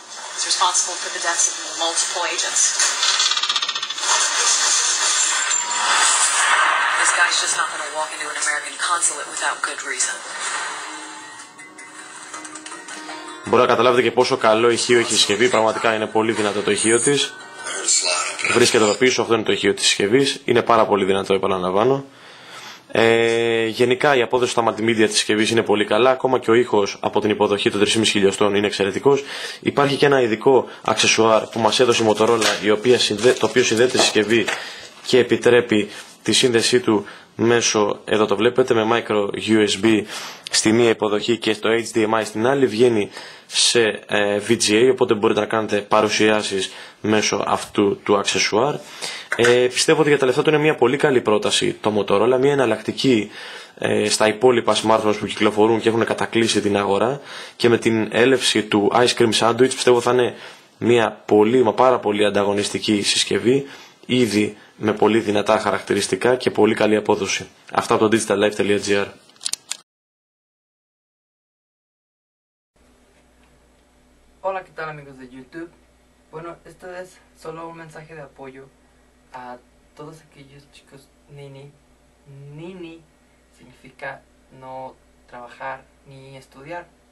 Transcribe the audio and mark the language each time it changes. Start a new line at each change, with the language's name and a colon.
English: He was responsible for the deaths of multiple agents. This guy's just not going to walk into an American consulate without good reason.
Greek: Μπορεί να καταλάβετε και πόσο καλό ηχείο έχει η συσκευή. Πραγματικά είναι πολύ δυνατό το ηχείο της. Βρίσκεται εδώ πίσω, αυτό είναι το ηχείο της συσκευής. Είναι πάρα πολύ δυνατό, επαναλαμβάνω. Γενικά η απόδοση στα multimedia της συσκευής είναι πολύ καλά. Ακόμα και ο ήχος από την υποδοχή των 3,5 χιλιοστών είναι εξαιρετικός. Υπάρχει και ένα ειδικό αξεσουάρ που μας έδωσε η Motorola, το οποίο συνδέεται στη συσκευή και επιτρέπει τη σύνδεσή του μέσω, εδώ το βλέπετε, με micro USB στη μία υποδοχή και το HDMI στην άλλη. Βγαίνει σε VGA, οπότε μπορείτε να κάνετε παρουσιάσεις μέσω αυτού του αξεσουάρ. Πιστεύω ότι για τα λεφτά του είναι μια πολύ καλή πρόταση το Motorola, μια εναλλακτική στα υπόλοιπα smartphones που κυκλοφορούν και έχουν κατακλείσει την αγορά, και με την έλευση του Ice Cream Sandwich πιστεύω θα είναι μια πάρα πολύ ανταγωνιστική συσκευή, ήδη με πολύ δυνατά χαρακτηριστικά και πολύ καλή απόδοση. Αυτά από το digitallife.gr.
Spanish: Hola, ¿qué tal amigos de YouTube? Bueno, esto es solo un mensaje de apoyo a todos aquellos chicos nini. Nini significa no trabajar ni estudiar.